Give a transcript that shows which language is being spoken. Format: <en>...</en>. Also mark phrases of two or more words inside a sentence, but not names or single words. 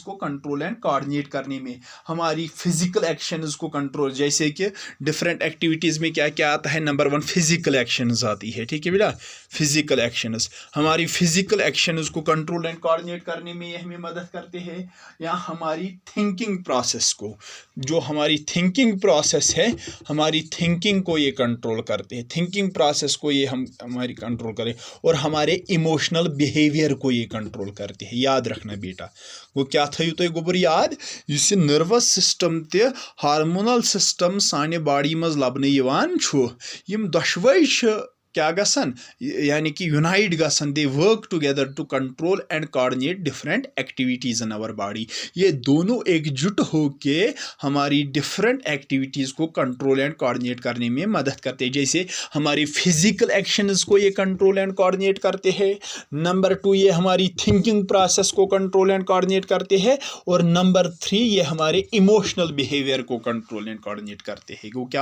<hi>को</hi> <en>control and coordinate</en> <hi>करने में, हमारी</hi> <en>physical actions</en> <hi>को कंट्रोल, जैसे कि</hi> <en>different activities</en> <hi>में क्या क्या आता है, नंबर 1</hi> <en>physical actions</en> <hi>आती है, ठीक है बेटा,</hi> <en>physical actions,</en> <hi>हमारी</hi> <en>physical actions</en> <hi>को</hi> <en>control and coordinate</en> <hi>करने में ये हमें मदद करते हैं, या हमारी</hi> <en>thinking process</en> <hi>को, जो हमारी</hi> <en>thinking process</en> <hi>है, हमारी थिंकिंग को ये कंट्रोल करते हैं,</hi> <en>thinking process</en> <hi>को ये हमारी कंट्रोल करें, और हमारे</hi> <en>emotional behaviour</en> <hi>को ये कंट्रोल करते हैं, याद रखना बेटा।</hi> <ks>वो क्या थयु तुम गोबर याद, इस</ks> <en>nervous system</en> <ks>ते</ks> <en>hormonal system</en> <ks>साने बॉडी मज लबने यवान छु, यम दशवै क्या गसन, यानी कि यूनाइट गसन,</ks> <en>they work together to control and coordinate different activities in our body.</en> <hi>ये दोनों एकजुट होके हमारी</hi> <en>different activities</en> <hi>को</hi> <en>control and coordinate</en> <hi>करने में मदद करते हैं, जैसे हमारी</hi> <en>physical actions</en> <hi>को ये</hi> <en>control and coordinate</en> <hi>करते हैं, नंबर 2 ये हमारी</hi> <en>thinking process</en> <hi>को</hi> <en>control and coordinate</en> <hi>करते हैं, और नंबर 3 ये हमारे</hi> <en>emotional behaviour</en> <hi>को</hi> <en>control and coordinate</en> <hi>करते हैं।</hi>